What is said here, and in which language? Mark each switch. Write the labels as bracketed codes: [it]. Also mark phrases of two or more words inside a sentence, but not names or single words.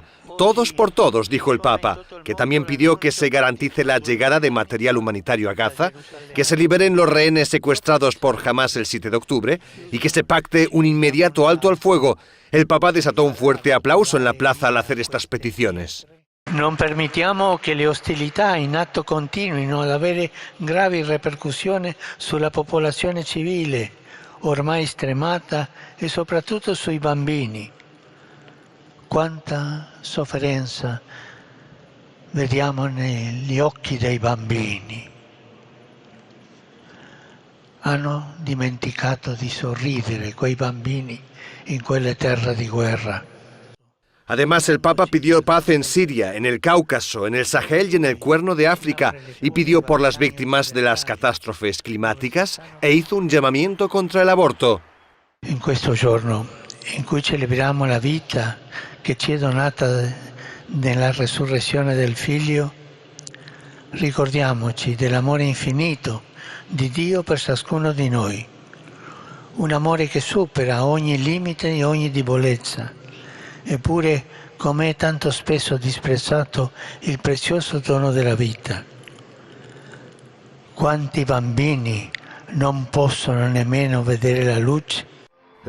[es] Todos por todos, dijo el Papa, que también pidió que se garantice la llegada de material humanitario a Gaza, que se liberen los rehenes secuestrados por Hamás el 7 de octubre y que se pacte un inmediato alto al fuego. El Papa desató un fuerte aplauso en la plaza al hacer estas peticiones. [it] Non permettiamo che le ostilità in atto continuino ad avere gravi ripercussioni sulla popolazione civile, ormai stremata, e soprattutto sui bambini. Quanta sofferenza vediamo negli occhi dei bambini. Hanno dimenticato di sorridere quei bambini in quelle terre di guerra. [es] Además, el Papa pidió paz en Siria, en el Cáucaso, en el Sahel y en el Cuerno de África, y pidió por las víctimas de las catástrofes climáticas e hizo un llamamiento contra el aborto. [it] In questo giorno in cui celebriamo la vita che ci è donata nella resurrezione del Figlio, ricordiamoci dell'amore infinito di Dio per ciascuno di noi. Un amore che supera ogni limite e ogni debolezza. Eppure, come è tanto spesso disprezzato il prezioso dono della vita. Quanti bambini non possono nemmeno vedere la luce?